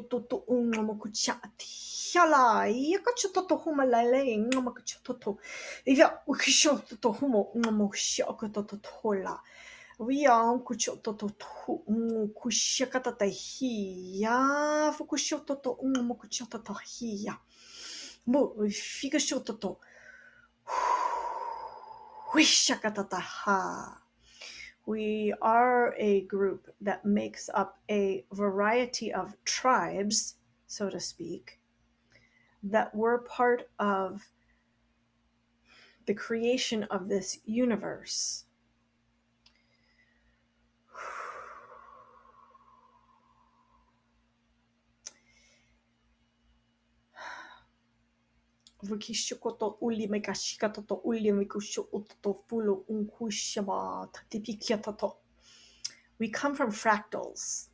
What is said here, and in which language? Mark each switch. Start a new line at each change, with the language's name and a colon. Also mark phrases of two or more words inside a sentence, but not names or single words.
English: toto unga mokucha tiala yakacha toto humalale inga mokucha toto ivya ukisha toto humo unga mokusha toto tola via kucha toto kusha katata hia fukusha toto unga mokucha toto hia mo fika toto wisha katata ha. We are a group that makes up a variety of tribes, so to speak, that were part of the creation of this universe. We come from fractals.